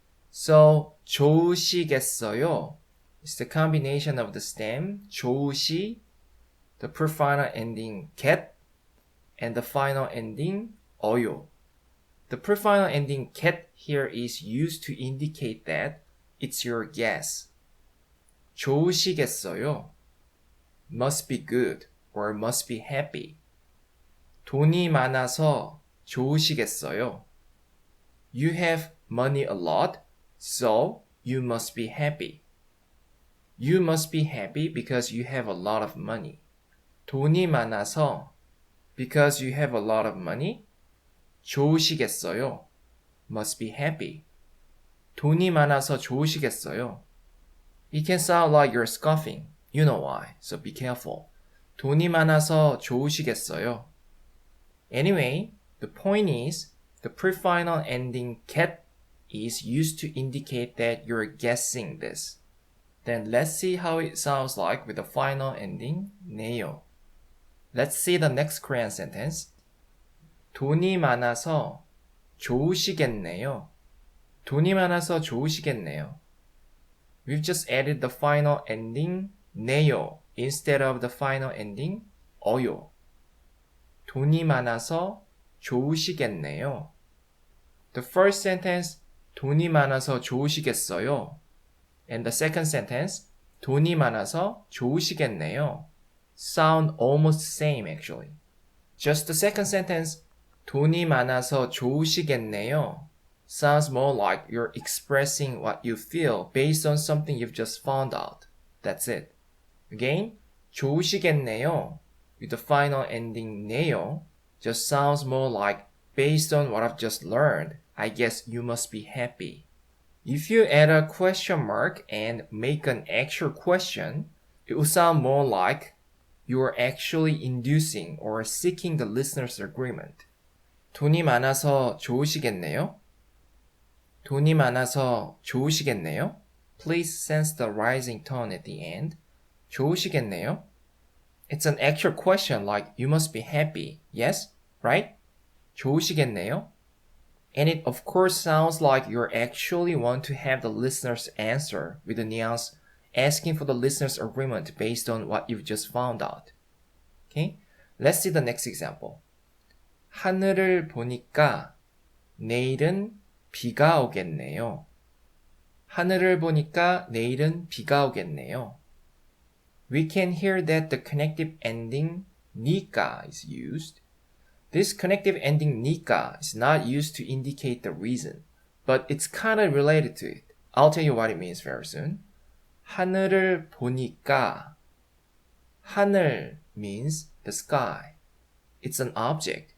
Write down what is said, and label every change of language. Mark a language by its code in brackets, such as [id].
[en] So, 좋으시겠어요 is the combination of the stem, 좋으시, the pre-final ending get, and the final ending 어요. The pre-final ending ket here is used to indicate that it's your guess. [ko] 좋으시겠어요? [en] Must be good or must be happy. [ko] 돈이 많아서 좋으시겠어요? [en] You have money a lot, so you must be happy. You must be happy because you have a lot of money. [ko] 돈이 많아서 [en] because you have a lot of money. [ko] 좋으시겠어요? [en] Must be happy. [ko] 돈이 많아서 좋으시겠어요? [en] It can sound like you're scoffing. You know why, so be careful. [ko] 돈이 많아서 좋으시겠어요? [en] Anyway, the point is, the pre-final ending ket is used to indicate that you're guessing this. Then let's see how it sounds like with the final ending 네요. Let's see the next Korean sentence. [ko] 돈이 많아서 좋으시겠네요. 돈이 많아서 좋으시겠네요. [en] We've just added the final ending 네요 instead of the final ending 어요. [ko] 돈이 많아서 좋으시겠네요. [en] The first sentence [ko] 돈이 많아서 좋으시겠어요. [en] And the second sentence [ko] 돈이 많아서 좋으시겠네요. [en] Sound almost the same actually. Just the second sentence [ko] 돈이 많아서 좋으시겠네요 [en] sounds more like you're expressing what you feel based on something you've just found out. That's it. Again, 좋으시겠네요 with the final ending 네요 just sounds more like based on what I've just learned, I guess you must be happy. If you add a question mark and make an actual question, it will sound more like you're actually inducing or seeking the listener's agreement. [ko] 돈이 많아서 좋으시겠네요? 돈이 많아서 좋으시겠네요? [en] Please sense the rising tone at the end. [ko] 좋으시겠네요? [en] It's an actual question like you must be happy. Yes? Right? 좋으시겠네요? And it of course sounds like you actually want to have the listener's answer with the nuance asking for the listener's agreement based on what you've just found out. Okay? Let's see the next example. [ko] 하늘을 보니까 내일은 비가 오겠네요. 하늘을 보니까 내일은 비가 오겠네요. [en] We can hear that the connective ending 니까 is used. This connective ending 니까 is not used to indicate the reason, but it's kind of related to it. I'll tell you what it means very soon. [ko] 하늘을 보니까 [en] 하늘 means the sky. It's an object.